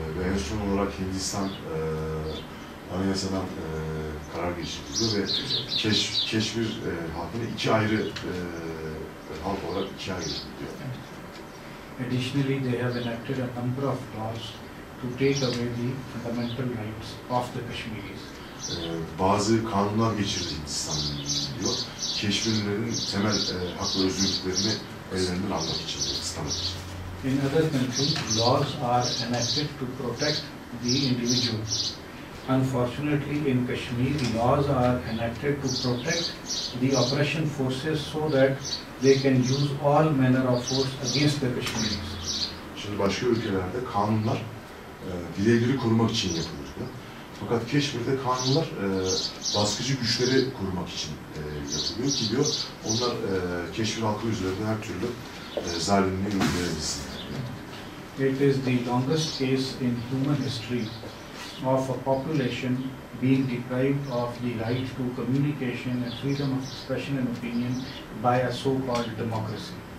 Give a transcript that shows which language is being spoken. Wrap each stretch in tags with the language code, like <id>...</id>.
<tr>Ve en son olarak Hindistan anayasadan karar geçirdi ve Keşmir halkını iki ayrı halk olarak ikiye ayırdı diyor.</tr> <en>Additionally, they have enacted a number of laws to take away the fundamental rights of the Kashmiris.</en> <tr>Bazı kanunlar geçirdi Hindistan diyor. Keşmirlilerin temel hak ve özgürlüklerini ellerinden almak için, ıslamak için.</tr> <en>In other countries, laws are enacted to protect the individual. Unfortunately, in Kashmir, laws are enacted to protect the oppression forces so that they can use all manner of force against the Kashmiris.</en> <tr>Şimdi başka ülkelerde kanunlar bireyleri korumak için yapılır. Fakat Keşmir'de kanunlar baskıcı güçleri korumak için yapılıyor ki diyor, onlar Keşmir halkı üzerinde her türlü zalimliği uygulayabilsin.</tr> <en>It is the longest case in human history of a population being deprived of the right to communication and freedom of expression and opinion by a so-called democracy.</en>